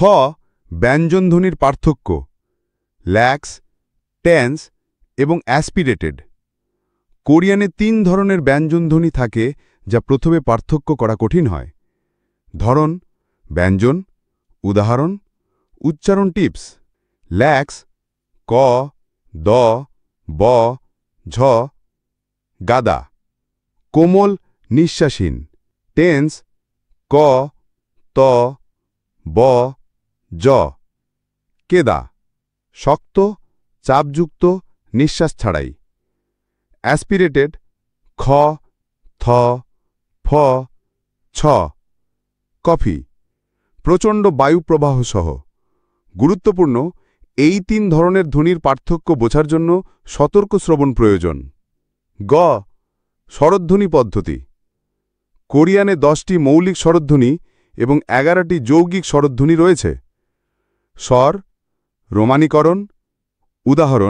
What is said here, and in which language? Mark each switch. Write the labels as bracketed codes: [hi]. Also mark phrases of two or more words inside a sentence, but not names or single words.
[bn] ব্যঞ্জনধ্বনির পার্থক্য: ল্যাক্স, টেন্স এবং অ্যাসপিরেটেড। কোরিয়ানে 3 ধরনের ব্যঞ্জনধ্বনি থাকে, যা প্রথমে পার্থক্য করা কঠিন হয়: ধরন, ব্যঞ্জন উদাহরণ উচ্চারণ টিপস ল্যাক্স ক দ ব ঝ গাদা কোমল নিঃশ্বাসহীন টেন্স ক ত ব জ কেদা শক্ত চাপযুক্ত নিঃশ্বাস ছাড়াই অ্যাসপিরেটেড খ থ ফ ছ কফি প্রচণ্ড বায়ুপ্রবাহ সহ গুরুত্বপূর্ণ এই 3 ধরনের ধ্বনির পার্থক্য বোঝার জন্য সতর্ক শ্রবণ প্রয়োজন গ স্বরধ্বনি পদ্ধতি কোরিয়ানে 10টি মৌলিক স্বরধ্বনি এবং 11টি যৌগিক স্বরধ্বনি রয়েছে স্বর রোমানীকরণ উদাহরণ